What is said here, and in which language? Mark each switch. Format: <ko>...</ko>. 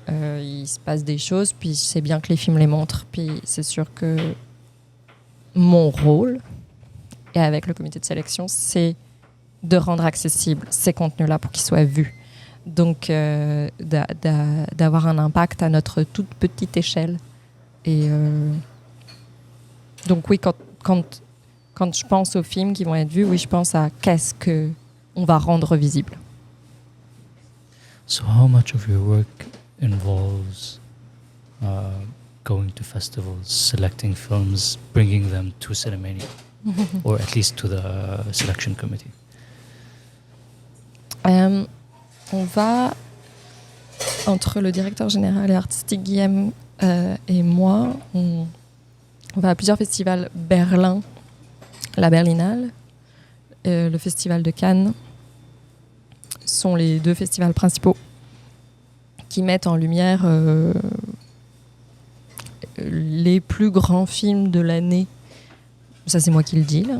<fr>Il se passe des choses, puis c'est bien que les films les montrent, puis c'est sûr que mon rôle, et avec le comité de sélection, c'est de rendre accessibles ces contenus-là pour qu'ils soient vus. Donc, d'avoir un impact à notre toute petite échelle. Et donc, oui, quand je pense aux films qui vont être vus, oui, je pense à qu'est-ce qu'on va rendre visible.</fr> <en>So how much of your work involves going to festivals, selecting films, bringing them to Cinemania, or at least to the selection committee?</en> <fr>On va, entre le directeur général et artistique Guillaume et moi, on va à plusieurs festivals. Berlin, la Berlinale, le festival de Cannes sont les 2 festivals principaux qui mettent en lumière les plus grands films de l'année. Ça, c'est moi qui le dis, là.</fr>